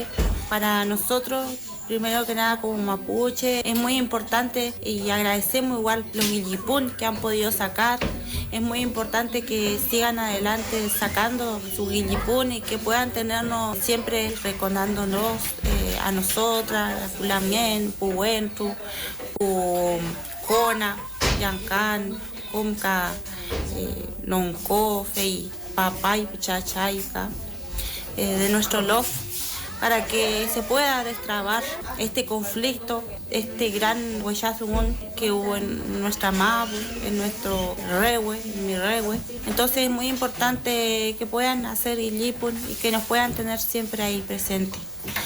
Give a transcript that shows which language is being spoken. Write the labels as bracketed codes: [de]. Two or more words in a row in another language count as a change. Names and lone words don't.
[es] Para nosotros, primero que nada como mapuche, es muy importante y agradecemos igual los guillipún que han podido sacar. Es muy importante que sigan adelante sacando su guillipún y que puedan tenernos siempre recordándonos a nosotras, a Pulamien, Puhuentu, Pujona, Yancán, Comca, Nonco, Fei, Papay, Chachaica, de nuestro Lof, para que se pueda destrabar este conflicto, este gran huellazón que hubo en nuestra Mabu, en nuestro Rehue, en mi Rehue. Entonces es muy importante que puedan hacer Illipun y que nos puedan tener siempre ahí presentes.